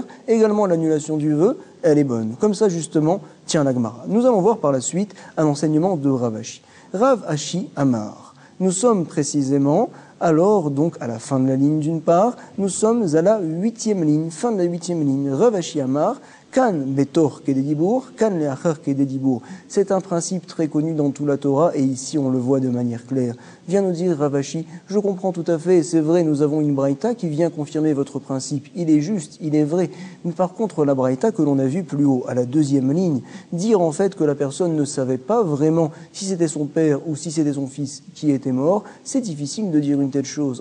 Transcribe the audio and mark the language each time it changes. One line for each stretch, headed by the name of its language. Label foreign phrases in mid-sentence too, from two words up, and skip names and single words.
French: Également, l'annulation du vœu, elle est bonne. Comme ça, justement, tient la Gemara. Nous allons voir par la suite un enseignement de Rav Ashi.
Hebrew: רב אשי אמר.
French: Nous sommes précisément, alors, donc, à la fin de la ligne d'une part, nous sommes à la 8e ligne, fin de la 8e ligne.
Hebrew: רב אשי אמר. כאן בתוך כדי דיבור, כאן לאחר כדי דיבור.
French: C'est un principe très connu dans toute la Torah et ici on le voit de manière claire. Vient nous dire Rav Ashi, je comprends tout à fait, c'est vrai, nous avons une braïta qui vient confirmer votre principe. Il est juste, il est vrai. Mais par contre, la braïta que l'on a vue plus haut, à la 2e ligne, dire en fait que la personne ne savait pas vraiment si c'était son père ou si c'était son fils qui était mort, c'est difficile de dire une telle chose.